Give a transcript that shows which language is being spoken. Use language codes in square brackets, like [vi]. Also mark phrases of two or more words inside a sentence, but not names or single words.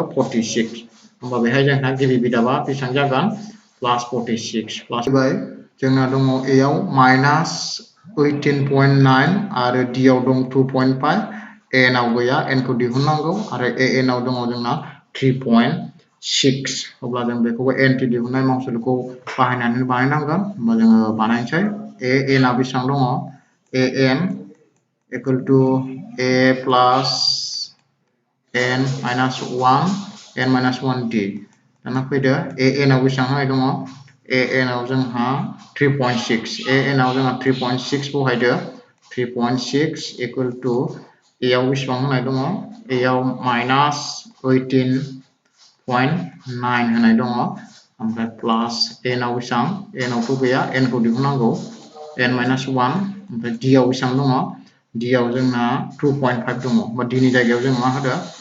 [brx] 46 होमबा बेहाय जोंहा गिबि बिदाबा बेसेबां जागोन प्लास 46 प्लास बाय जोंना दङ a आव माइनास 18.9 आरो d आव दं 2.5 n आव गैया n खौ दिहुननांगौ आरो an आव दङ जोंना 3.6 अब्ला जों बेखौबो n t दिहुननाय मावसोलिखौ बाहायनानै बानायनांगोन होमबा जोङो बानायनोसै an आ बेसेबां दङ [en] an equal to a plus n minus 1 d [brx] दाना फैदो an आव बेसेबां होनाय दङ an आव जोंहा 3.6 an आव जोंहा 3.6 बहायदो 3.6 [en] equal to a [brx] आव बेसेबां होनाय दङ a आव minus 18.9 होनाय दङ ओमफ्राय प्लास n आव बेसेबां n आवथ' गैया n खौ दिहुननांगौ [en] n minus 1 [brx] ओमफ्राय d आव बेसेबां दङ d आव जोंना 2.5 दङ होमबा d नि जायगायाव जों मा होदो